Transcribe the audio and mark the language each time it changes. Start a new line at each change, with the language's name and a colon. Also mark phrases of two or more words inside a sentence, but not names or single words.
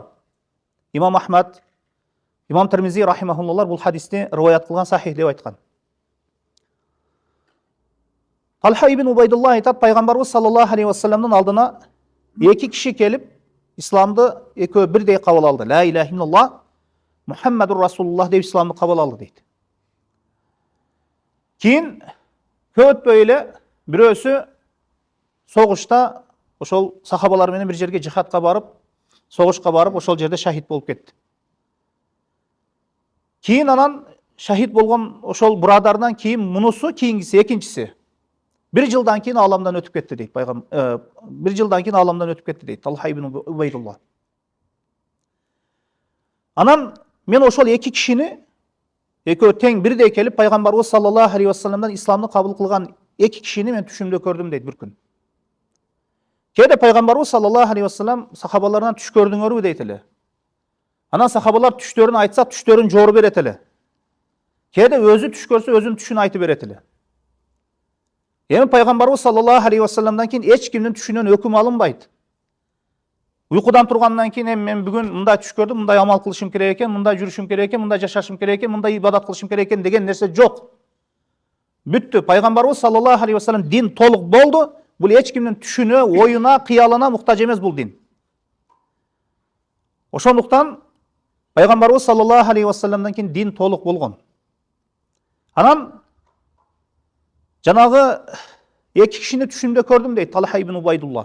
Kyrgyz: Имам Ахмад, Имам Тирмизи рахимахуллахлар бул хадисти риваят кылган, сахих деп айткан. Талха ибн Убайдуллах айтат, пайгамбарыбыз
Arabic: صلى الله عليه وسلم
Kyrgyz: алдына эки киши келип, исламды экөө бирдей кабыл алды.
Arabic: لا إله إلا الله محمد رسول الله
Kyrgyz: деп исламды кабыл алды дейт. Кийин көп өтпөй эле бирөөсү согушта ошол сахабалар менен бир жерге жихадка барып, согушка барып, ошол жерде шахид болуп кетти. Кийин анан шахид болгон ошол бурадардан кийин мунусу кийингиси, экинчиси бир жылдан кийин аламдан өтүп кетти дейт. Бир жылдан кийин аламдан өтүп кетти дейт Талха ибн Убайдуллах. Анан мен ошол эки кишини, экөө тең бирдей келип, пайгамбарыбыз
Arabic: صلى الله عليه وسلم
Kyrgyz: исламды кабыл кылган эки кишини мен түшүмдө көрдүм дейт бир күн. Кээде пайгамбарыбыз
Arabic: صلى الله عليه وسلم
Kyrgyz: сахабаларынан түш көрдүңөрбү дейт эле. Анан сахабалар түштөрүн айтса, түштөрүн жоору берет эле. Кээде өзү түш көрсө, өзүнүн түшүн айтып берет эле. Эми пайгамбарыбыз
Arabic: صلى الله عليه وسلم
Kyrgyz: кийин эч кимдин түшүнөн өкүм алынбайт. Уйкудан тургандан кийин эми мен бүгүн мындай түш көрдүм, мындай амал кылышым керек экен, мындай жүрүшүм керек экен, мындай жашашым керек экен, мындай ибадат кылышым керек экен деген нерсе жок. Бүттү. Пайгамбарыбыз
Arabic: صلى الله عليه وسلم
Kyrgyz: дин толук болду. Бул эч кимдин түшүнө, оюна, кыялына муктаж эмес бул дин. Ошондуктан пайгамбарыбыз
Arabic: صلى الله عليه وسلم
Kyrgyz: кийин дин толук болгон. Анан жанагы эки кишини түшүмдө көрдүм дейт Талха ибн Убайдуллах.